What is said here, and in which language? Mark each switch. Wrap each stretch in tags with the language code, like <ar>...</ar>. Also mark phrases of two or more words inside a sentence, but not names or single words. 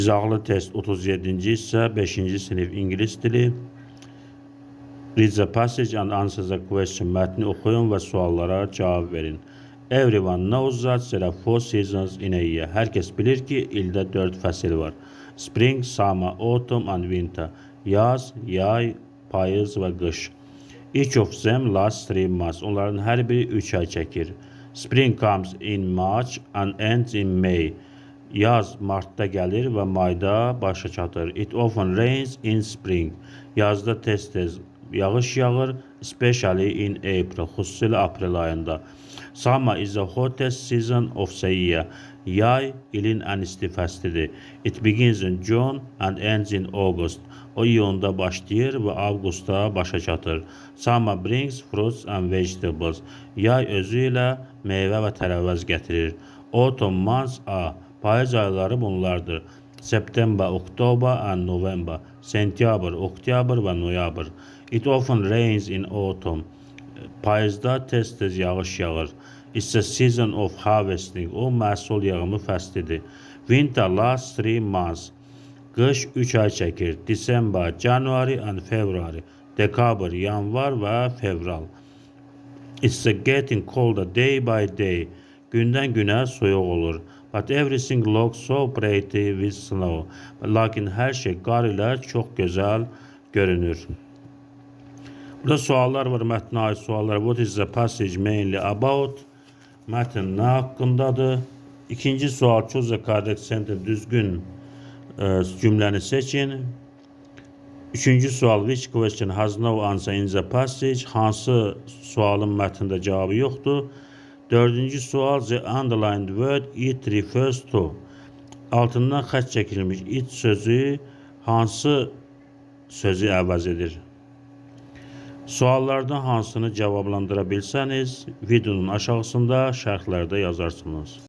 <az>İzahlı test 37. hissə 5-ci sinif ingilis dili.</az> <en>Read the passage and answer the question.</en> <az>Mətni oxuyun və suallara cavab verin.</az> <en>Everyone knows that there are 4 seasons in a year.</en> <az>Hər kəs bilir ki, ildə 4 fəsil var.</az> <en>Spring, summer, autumn and winter.</en> <az>Yaz, yay, payız və qış.</az> <en>Each of them lasts 3 months.</en> <az>Onların hər biri 3 ay çəkir.</az> <en>Spring comes in March and ends in May.</en> <az>Yaz martda gəlir və mayda başa çatır.</az> <en>It often rains in spring.</en> <az>Yazda tez-tez yağış yağır,</az> <en>especially in April,</en> <az>xüsusilə aprel ayında.</az> <en>Summer is the hottest season of the year.</en> <az>Yay ilin ən isti fəslidir.</az> <en>It begins in June and ends in August.</en> <az>O iyunda başlayır və avqustda başa çatır.</az> <en>Summer brings fruits and vegetables.</en> <az>Yay özü ilə meyvə və tərəvəz gətirir.</az> <en>Autumn months are.</en> <az>Payız ayları bunlardır.</az> <en>September, October and November.</en> <az>Sentyabr, oktyabr və noyabr.</az> <en>It often rains in autumn.</en> <az>Payızda tez-tez yağış yağır.</az> <en>It's a season of harvesting.</en> <az>O məhsul yığımı fəslidir.</az> <en>Winter lasts 3 months.</en> <az>Qış 3 ay çəkir.</az> <en>December, January and February.</en> <az>Dekabr, yanvar və fevral.</az> <en>It's getting colder day by day.</en> <az>Gündən günə soyuq olur.</az> <en>But everything looks so pretty with snow.</en> <az>Lakin hər şey qar ilə çox gözəl görünür. Burada suallar var, mətnə aid suallar.</az> <en>What is the passage mainly about?</en> <az>Mətn nə haqqındadır? İkinci sual,</az> <en>choose the correct sentence,</en> <az>düzgün cümləni seçin. Üçüncü sual,</az> <en>which question has no answer in the passage?</en> <az>Hansı sualın mətndə cavabı yoxdur? Dördüncü sual,</az> <en>the underlined word it refers to.</en> <az>Altından xətt çəkilmiş it sözü hansı sözü əvəz edir? Suallardan hansını cavablandıra bilsəniz, videonun aşağısında şərhlərdə yazarsınız.</az>